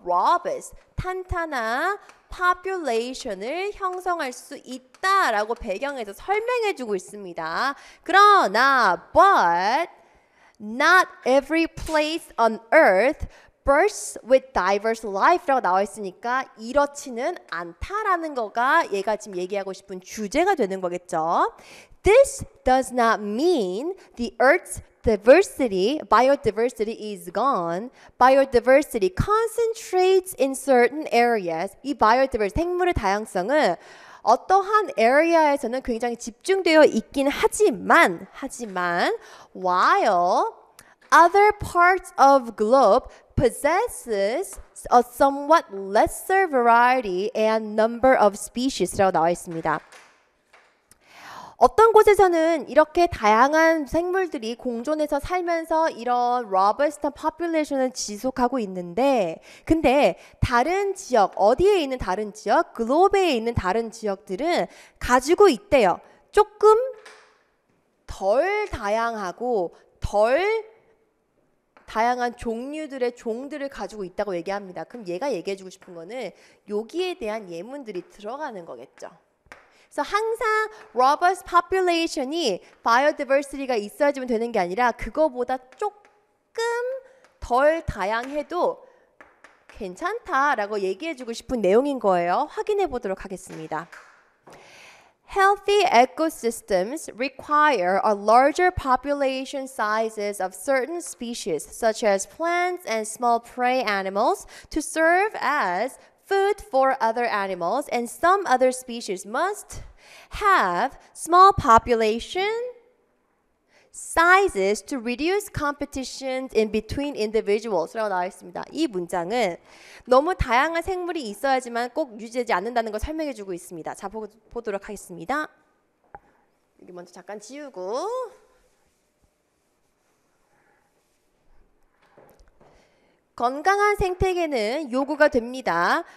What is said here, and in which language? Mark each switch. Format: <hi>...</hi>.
<ko>robust, 탄탄한 population을 형성할 수 있다라고 배경에서 설명해주고 있습니다. 그러나</ko> <en>but not every place on earth bursts with diverse life</en> <ko>라고 나와 있으니까 이렇지는 않다라는 거가 얘가 지금 얘기하고 싶은 주제가 되는 거겠죠.</ko> <en>This does not mean the Earth's biodiversity is gone. Biodiversity concentrates in certain areas. 이 biodiversity,</en> <ko>생물의 다양성은 어떠한</ko> <en>area에서는</en> <ko>굉장히 집중되어 있긴 하지만</ko> <en>while other parts of globe possesses a somewhat lesser variety and number of species라고</en> <ko>나와 있습니다. 어떤 곳에서는 이렇게 다양한 생물들이 공존해서 살면서 이런 robust population을 지속하고 있는데 근데 다른 지역, 어디에 있는 다른 지역, 글로브에 있는 다른 지역들은 가지고 있대요. 조금 덜 다양하고 덜 다양한 종류들의 종들을 가지고 있다고 얘기합니다. 그럼 얘가 얘기해주고 싶은 거는 여기에 대한 예문들이 들어가는 거겠죠. 그래서 항상 robust population이 biodiversity가 있어야지만 되는 게 아니라 그거보다 조금 덜 다양해도 괜찮다라고 얘기해주고 싶은 내용인 거예요. 확인해 보도록 하겠습니다.</ko> <en>Healthy ecosystems require a larger population sizes of certain species, such as plants and small prey animals, to serve as food for other animals, and some other species must have small population sizes to reduce competition in between individuals라고</en> <ko>나와 있습니다. 이 문장은 너무 다양한 생물이 있어야지만 꼭 유지되지 않는다는 걸 설명해주고 있습니다. 자, 보도록 하겠습니다. 여기 먼저 잠깐 지우고 건강한 생태계는 요구가 됩니다.</ko>